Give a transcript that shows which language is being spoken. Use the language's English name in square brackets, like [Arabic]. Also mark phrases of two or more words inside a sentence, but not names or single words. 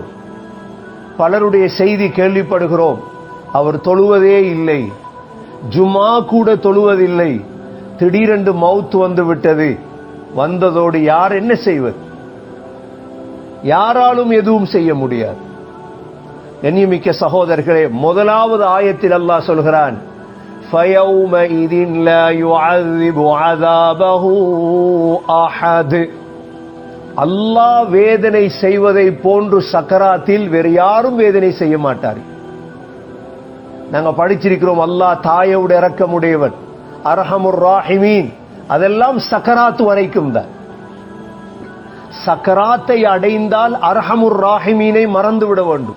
[Tamil] பலருடைய செய்தி கேள்விப்படுகிறோம், அவர் தொழுவதே இல்லை, ஜும்மா கூட தொழுவதில்லை, திடீரென்று மவுத் வந்து விட்டது. வந்ததோடு யார் என்ன செய்வது? யாராலும் எதுவும் செய்ய முடியாது. கண்ணியமிக்க சகோதரர்களே, முதலாவது ஆயத்தில் அல்லாஹ் சொல்கிறான், [Arabic] فَيَوْمَئِذٍ لَا يُعَذِّبُ عَذَابَهُ أَحَدٌ. [Tamil] அல்லாஹ் வேதனை செய்வதை போன்று சக்கராத்தில் வேறு யாரும் வேதனை செய்ய மாட்டார். நாங்க படிச்சிருக்கிறோம், அல்லாஹ் தாயோடு இரக்கமுடையவன், [Arabic] أرحم الراحمين. [Tamil] அதெல்லாம் சக்கராத்து வரைக்கும் தான். சக்கராத்தை அடைந்தால் [Arabic] أرحم الراحمين [Tamil] மறந்து விட வேண்டும்.